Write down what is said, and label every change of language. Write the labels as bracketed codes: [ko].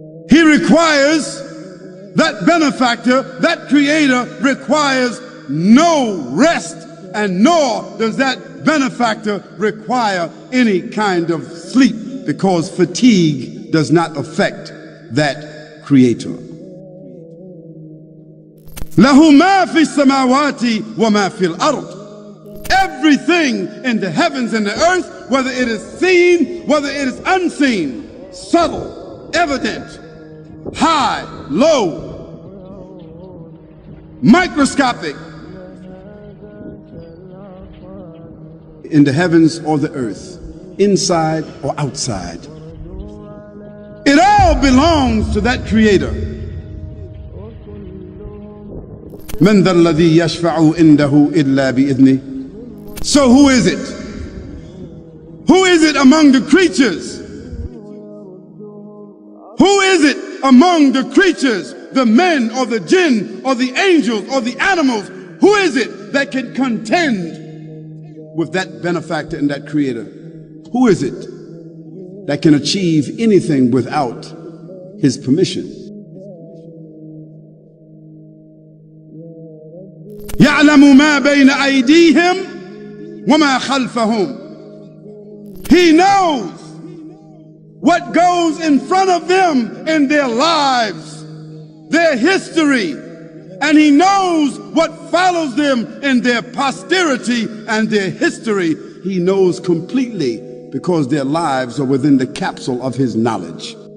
[en] He requires, that benefactor, that creator requires no rest, and nor does that benefactor require any kind of sleep, because fatigue does not affect that creator. [ar] له ما في السماوات وما في الأرض. [en] Everything in the heavens and the earth, whether it is seen, whether it is unseen, subtle, evident, high, low, microscopic, in the heavens or the earth, inside or outside, it all belongs to that creator. [ar] من ذا الذي يشفع عنده إلا بإذنه. [en] So who is it? Who is it among the creatures? Who is it among the creatures, the men or the jinn or the angels or the animals? Who is it that can contend with that benefactor and that creator? Who is it that can achieve anything without his permission? [ar] يعلم ما بين أيديهم وما خلفهم. [en] He knows what goes in front of them in their lives, their history, and he knows what follows them in their posterity and their history. He knows completely, because their lives are within the capsule of his knowledge.